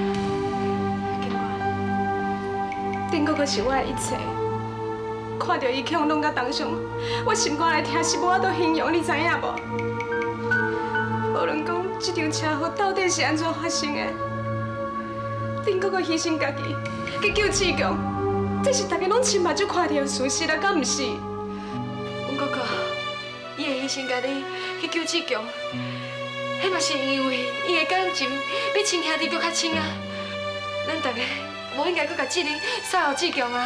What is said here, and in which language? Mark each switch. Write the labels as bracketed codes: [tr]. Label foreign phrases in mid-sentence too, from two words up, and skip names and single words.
[nan] 丁哥哥是我的一切，看到伊强弄到当上，我心肝内疼是无法度形容，你知影无？无论讲这场车祸到底是安怎发生的，丁哥哥牺牲家己去救志强。这是大家拢亲目睭看到的事实啊，敢毋是？阮哥哥，伊会牺牲家己去救志强，迄嘛是因为伊的感情比亲兄弟搁较亲啊。咱大家无应该搁甲责任撒互志强啊。